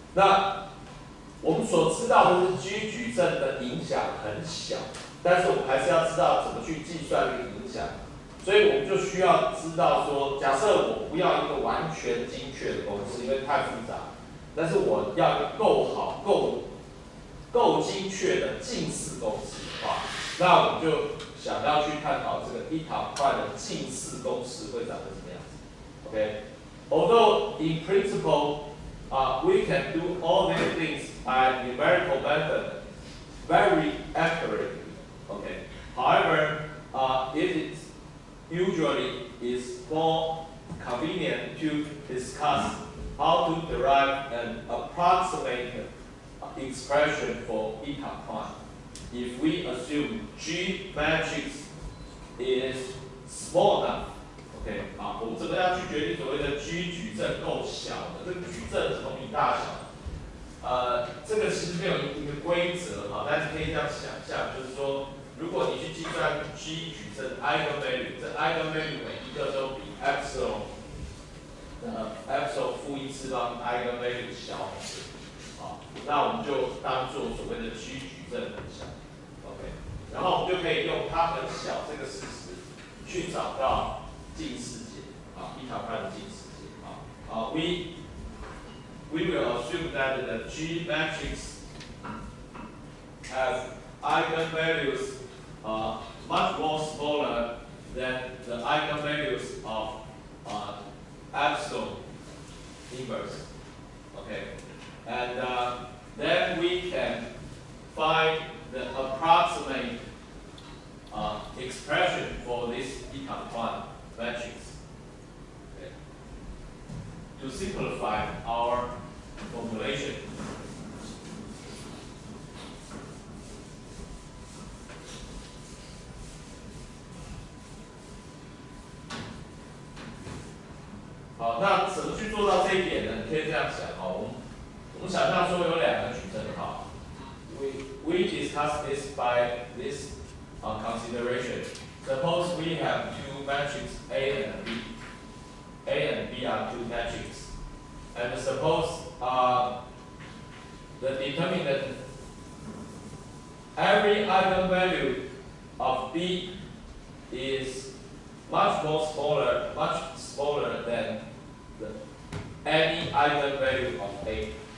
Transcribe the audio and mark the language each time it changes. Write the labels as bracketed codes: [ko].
[zh] 那我们所知道的是 G 矩阵的影响很小，但是我们还是要知道怎么去计算这个影响，所以我们就需要知道说，假设我不要一个完全精确的公式，因为太复杂，但是我要一个够精确的近似公式啊，那我们就想要去探讨这个 eta prime 的近似公式会长成什么样子。 [en] OK， although in principle, we can do all these things by numerical method very accurately. Okay. However, it usually is more convenient to discuss how to derive an approximate expression for eta prime if we assume G matrix is small enough. [zh] OK 啊，我们怎么样去决定所谓的 G 矩阵够小的？这个矩阵怎么比大小？这个其实没有一个规则哈，但是可以这样想象，就是说，如果你去计算 G 矩阵 eigenvalue， 这 eigenvalue 每一个都比 epsilon 负1次方 eigenvalue 小很多。那我们就当做所谓的 G 矩阵很小 ，OK， 然后我们就可以用它很小这个事实去找到近似解啊，eta prime 的近似解啊 [en] we will assume that the G matrix has eigenvalues much more smaller than the eigenvalues of epsilon inverse, okay, and then we can find the approximate expression for this eta prime matrix. Okay. To simplify our formulation, [zh] 好，那怎么去做到这一点呢？你可以这样想哦，我们想象说有两个矩阵哈 [en] we discuss this by this consideration. Suppose we have two matrices A and B. A and B are two matrices. And suppose the determinant, every eigenvalue of B is much smaller than any eigenvalue of A.